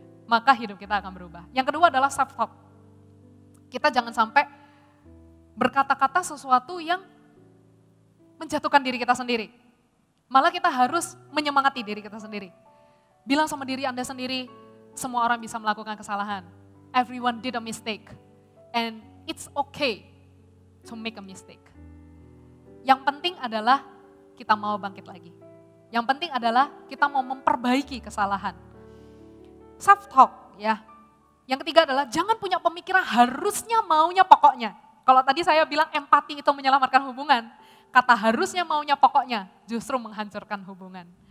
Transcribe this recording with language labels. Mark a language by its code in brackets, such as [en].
[id] Maka hidup kita akan berubah. Yang kedua adalah self-talk. Kita jangan sampai berkata-kata sesuatu yang menjatuhkan diri kita sendiri. Malah kita harus menyemangati diri kita sendiri. Bilang sama diri Anda sendiri, semua orang bisa melakukan kesalahan. [en] Everyone did a mistake. And it's okay to make a mistake. [id] Yang penting adalah kita mau bangkit lagi. Yang penting adalah kita mau memperbaiki kesalahan. self talk ya. Yang ketiga adalah jangan punya pemikiran harusnya, maunya, pokoknya. Kalau tadi saya bilang empati itu menyelamatkan hubungan, kata harusnya, maunya, pokoknya justru menghancurkan hubungan.